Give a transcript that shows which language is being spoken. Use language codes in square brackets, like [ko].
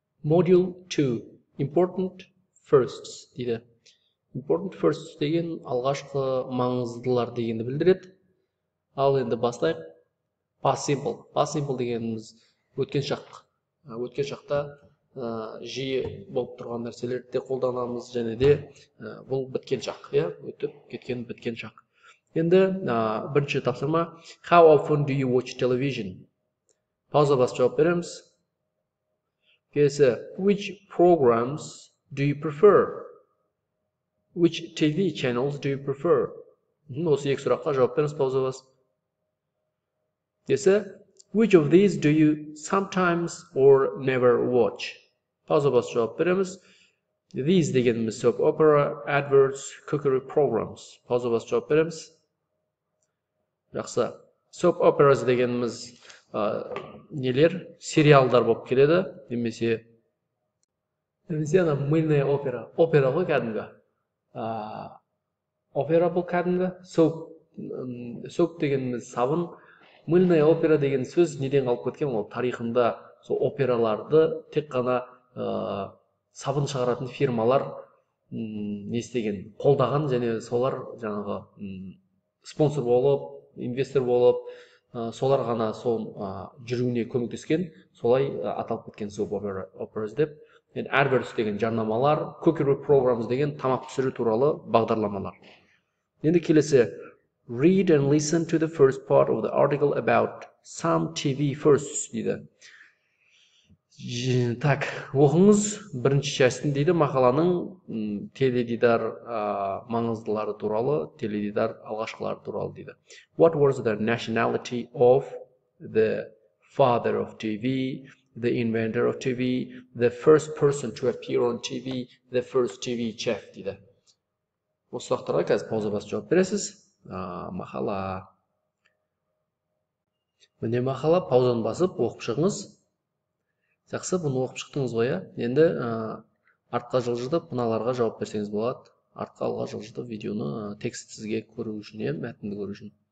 [en] Module 2 Important Firsts [kk] дейді. [en] Important firsts [kk] деген алғашқы маңыздылар дегенді білдіреді. Ал енді бастайық. Past simple. Past simple дегеніміз өткен шақ. Өткен шақта жиі болып тұрған нәрселерді қолданамыз, және де бұл біткен шақ, өтіп кеткен біткен шақ. Енді бірінші тапсырма. [en] How often do you watch television? [kk] Пауза басып жауап береміз. Келесі, [en] which programs do you prefer? Which TV channels do you prefer? [kk] Осы екі сұраққа жауап беріңіз, пауза басып. Келесі, [en] which of these do you sometimes or never watch? [kk] Пауза басып жауап береміз. [en] These [kk] дегеніміз [en] soap opera, adverts, cookery programs. [kk] Пауза басып жауап береміз. Жақсы. Soap operas дегеніміз нелер, сериалдар болып келеді, немесе ана [ru] мыльная опера. [kk] Опера ғой кәдімгі. Опера бұл кәдімгі. Soap дегеніміз сабын. [ru] Мыльная опера [kk] деген сөз неден қалып кеткен? Ол тарихында сол операларды тек қана сабын шығаратын фирмалар не істеген, қолдаған, және солар жаңағы спонсор болып, инвестор болып, солар ғана сол жүруіне көмектескен, солай аталып кеткен soap operas деп. Adverts деген жарнамалар, cookery programs деген тамақ пісіру туралы бағдарламалар. Енді келесі, [en] read and listen to the first part of the article about some TV firsts [kk] дейді. [ru] Так, [kk] оқыңыз бірінші частын дейді, мақаланың теледидар маңыздылары туралы, теледидар алғашқылары туралы дейді. [en] What was the nationality of the father of TV, the inventor of TV, the first person to appear on TV, the first TV chef [kk] дейді. Осы сұрақтарға қазір пауза басып жауап бересіз. Мақала. Міне мақала, паузаны басып оқып шығыңыз. Жақсы, бұны оқып шықтыңыз ғой, енді артқа жылжытып, мыналарға жауап берсеңіз болады. Артқа алға жылжытып видеоны текст сізге көру үшін, мәтінді көру үшін.